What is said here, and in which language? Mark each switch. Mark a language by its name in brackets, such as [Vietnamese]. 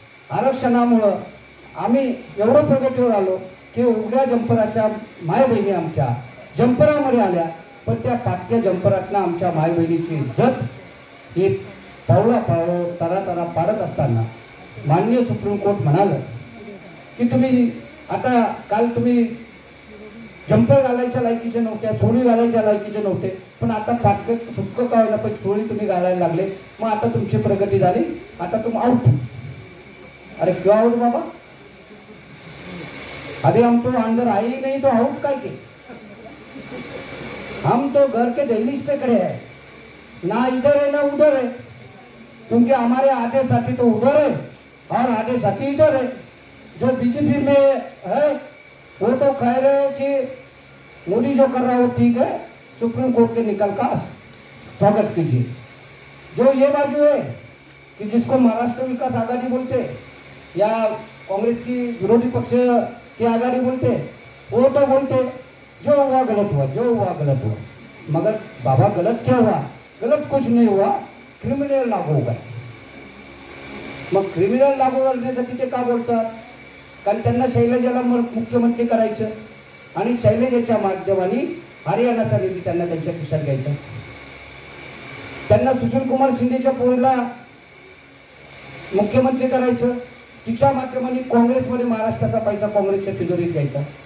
[Marathi] आरक्षणामुळं आम्ही एवढं प्रगतीवर आलो की उघड्या जंपराच्या माय बहिणी आमच्या जंपरामध्ये आल्या, पण त्या फाटक्या जंपरातनं आमच्या माय बहिणीची इज्जत ही पावला पावलं तरा तरा पाडत असताना माननीय सुप्रीम कोर्ट म्हणालं की तुम्ही आता काल तुम्ही जंपर घालायच्या लायकीचे नव्हत्या, चोळी घालायच्या लायकीचे नव्हते, पण आता फाटकं तुटकं काय होईना पण चोळी तुम्ही घालायला लागले, मग आता तुमची प्रगती झाली, [Hindi] आता तुम आउट. अरे क्यों आउट बाबा? अभी हम तो अंदर आए ही नहीं तो आउट काय के? हम तो घर के दहलीज पे खड़े हैं, ना इधर है ना उधर है, क्योंकि हमारे आधे साथी तो उधर है और आधे साथी इधर है. जो बीजेपी में है वो तो कह रहे हैं कि मोदी जो कर रहा है वो ठीक है, सुप्रीम कोर्ट के निकाल का स्वागत कीजिए. जो ये बाजू है कि जिसको महाराष्ट्र विकास आघाड़ी बोलते या कांग्रेस की विरोधी पक्ष की आघाड़ी बोलते, वो तो बोलते जो हुआ गलत हुआ, जो हुआ गलत हुआ. मगर बाबा गलत क्या हुआ? गलत कुछ नहीं हुआ, क्रिमिनल लागू हो गए. [Marathi] मग क्रिमिनल लागू करण्यासाठी ते का बोलतात? कारण त्यांना शैलजाला मुख्यमंत्री करायचं आणि शैलजेच्या माध्यमाने हरियाणाचा निधी त्यांना त्यांच्या खिशात घ्यायचा. त्यांना सुशीलकुमार शिंदेच्या पोरीला मुख्यमंत्री करायचं, तिच्या माध्यमाने काँग्रेसमध्ये महाराष्ट्राचा पैसा काँग्रेसच्या तिजोरीत घ्यायचा.